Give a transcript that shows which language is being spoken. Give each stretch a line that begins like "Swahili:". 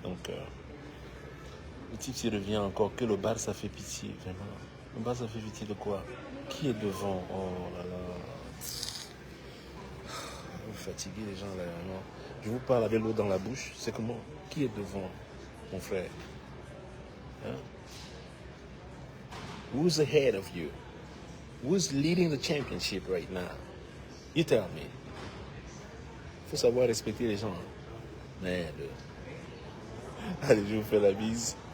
French: Donc, le type s'y revient encore que le bar, ça fait pitié, vraiment. Le bar, ça fait pitié de quoi? Qui est devant? Oh là là. Vous fatiguez les gens là. Non. Je vous parle avec l'eau dans la bouche. C'est comment? Qui est devant, mon frère? Hein?
English: Who's ahead of you? Who's leading the championship right now? You tell me.
French: Il faut savoir respecter les gens. Hein? Merde. Allez, je vous fais la bise.